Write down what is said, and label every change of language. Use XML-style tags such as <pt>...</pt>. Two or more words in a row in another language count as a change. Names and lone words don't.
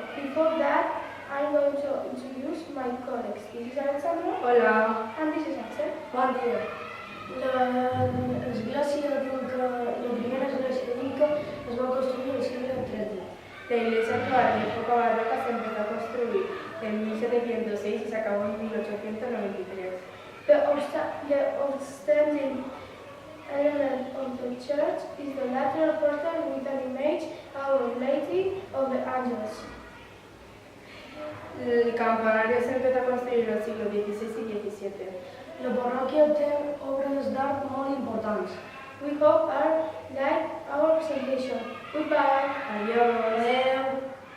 <en>Before that, I'm going to introduce my colleagues. This is Alexandra.</en> <es>Hola.</es> <en>And this is Axel.</en> <ca>Bon dia. L'església d'Inca, la primera església d'Inca es va construir al segle XIII.</ca> <es>La iglesia actual de época barroca se empezó a construir en 1706 y se acabó en 1893.</es> <en>The outstanding element of the church is the lateral portal with an image of Our Lady of the Angels.</en> <es>El campanario se empezó a construir en los siglos XVI y XVII.</es> <ca>La parròquia té obres d'art molt importants.</ca> <en>We hope our like our presentation. Goodbye.</en> <es>Adiós.</es> <ca>Adeu.</ca>